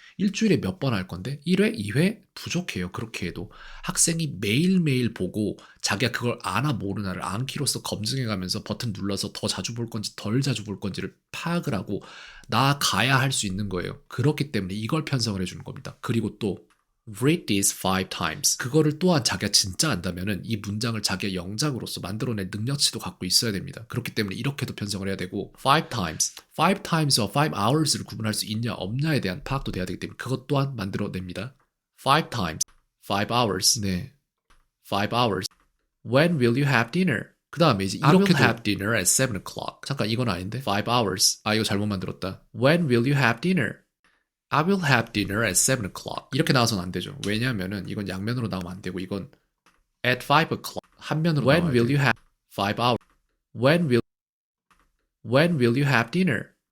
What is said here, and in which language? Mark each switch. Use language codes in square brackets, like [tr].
[ko] 일주일에 몇 번 할 건데 1회, 2회 부족해요. 그렇게 해도 학생이 매일매일 보고 자기가 그걸 아나 모르나를 암기로서 검증해가면서 버튼 눌러서 더 자주 볼 건지 덜 자주 볼 건지를 파악을 하고 나아가야 할 수 있는 거예요. 그렇기 때문에 이걸 편성을 해주는 겁니다. 그리고 또 [en] read this 5 times. [ko] 그거를 또한 자기가 진짜 안다면은 이 문장을 자기의 영작으로서 만들어낼 능력치도 갖고 있어야 됩니다. 그렇기 때문에 이렇게도 편성을 해야 되고 5 times. 5 times와 5 hours를 구분할 수 있냐 없냐에 대한 파악도 돼야 되기 때문에 그것 또한 만들어냅니다. [en] 5 times. 5 hours. 네. 5 hours. When will you have dinner? [ko] 그 다음에 이제 [en] I will [ko] 이렇게도 [en] have dinner at 7 o'clock. [ko] 잠깐 이건 아닌데 5 hours. 아 이거 잘못 만들었다. [en] When will you have dinner? I will have dinner at 7 o'clock. [ko] 이렇게 나와서는 안 되죠. 왜냐하면은 이건 양면으로 나오면 안 되고 이건 [en] at 5 o'clock [ko] 한 면으로 [en] When [ko] 나와야 [en] will [ko] 돼요. [en] you have 5 hours. When will you have dinner?